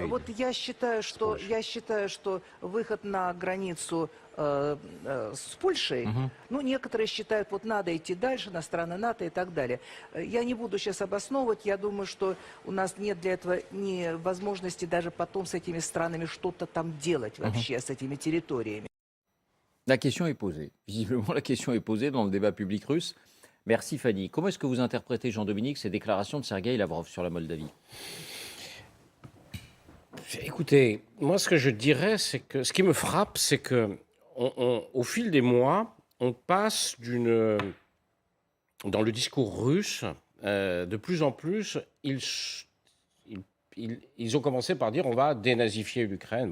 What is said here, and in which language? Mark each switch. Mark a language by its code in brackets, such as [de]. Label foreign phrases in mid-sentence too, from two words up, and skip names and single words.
[ru] я считаю, что выход на границу с Польшей, некоторые считают, вот надо идти дальше на страны НАТО и так далее. Я не буду сейчас обосновывать, я думаю, что у нас нет для этого ни возможности даже потом с этими странами что-то там делать вообще, с этими территориями. [fr] La question est posée. Visiblement, la question est posée dans le débat public russe. Merci Fanny. Comment est-ce que vous interprétez, Jean-Dominique, ces déclarations de Sergueï Lavrov sur la Moldavie? Écoutez, moi ce que je dirais, c'est que ce qui me frappe, c'est que au fil des mois, on passe dans le discours russe, de plus en plus, ils ont commencé par dire on va dénazifier l'Ukraine.